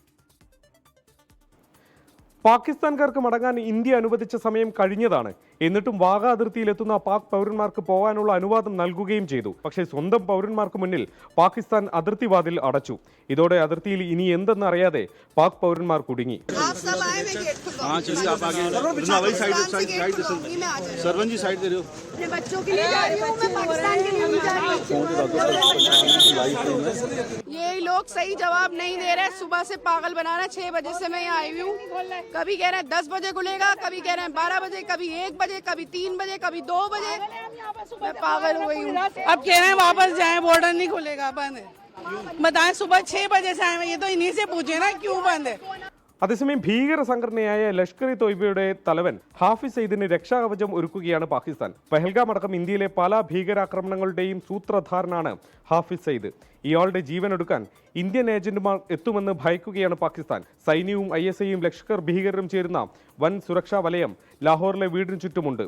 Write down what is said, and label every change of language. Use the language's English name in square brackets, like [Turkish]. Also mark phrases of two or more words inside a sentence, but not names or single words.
[Malayalam] പാകിസ്ഥാൻകാർക്ക് മടങ്ങാൻ ഇന്ത്യ അനുവദിച്ച സമയം കഴിഞ്ഞതാണ്. എന്നിട്ടും വാഗ അതിർത്തിയിലെത്തുന്ന പാക് പൗരന്മാർക്ക് പോകാനുള്ള അനുവാദം നൽകുകയും ചെയ്തു. പക്ഷേ സ്വന്തം പൗരന്മാർക്ക് മുന്നിൽ പാകിസ്ഥാൻ അതിർത്തി വാതിൽ അടച്ചു. ഇതോടെ അതിർത്തിയിൽ ഇനി എന്തെന്നറിയാതെ പാക് പൗരന്മാർ കുടുങ്ങി. [Hindi] ये लोग सही जवाब नहीं दे रहे। सुबह से पागल बना रहे। 6 बजे से मैं यहाँ आई हूँ। कभी कह रहे हैं 10 बजे खुलेगा, कभी कह रहे हैं 12 बजे, कभी 1 बजे, कभी 3 बजे, कभी 2 बजे। मैं पागल हो गई हूँ। अब कह रहे हैं वापस जाएं, बॉर्डर नहीं खुलेगा, बंद है। बताएं सुबह 6 बजे से आए हैं, ये तो इन्हीं से पूछे ना क्यों बंद है। [Malayalam] അതേസമയം ഭീകര സംഘടനയായ ലഷ്കർ ഇ തോയ്ബയുടെ തലവൻ ഹാഫിസ് സയ്യിദിന് രക്ഷാകവചം ഒരുക്കുകയാണ് പാകിസ്ഥാൻ. പഹൽഗാം അടക്കം ഇന്ത്യയിലെ പല ഭീകരാക്രമണങ്ങളുടെയും സൂത്രധാരനാണ് ഹാഫിസ് സയ്യിദ്. ഇയാളുടെ ജീവനെടുക്കാൻ ഇന്ത്യൻ ഏജന്റുമാർ എത്തുമെന്ന് ഭയക്കുകയാണ് പാകിസ്ഥാൻ. സൈന്യവും ISIയും ലഷ്കർ ഭീകരരും ചേരുന്ന വൻ സുരക്ഷാ വലയം ലാഹോറിലെ വീടിന് ചുറ്റുമുണ്ട്.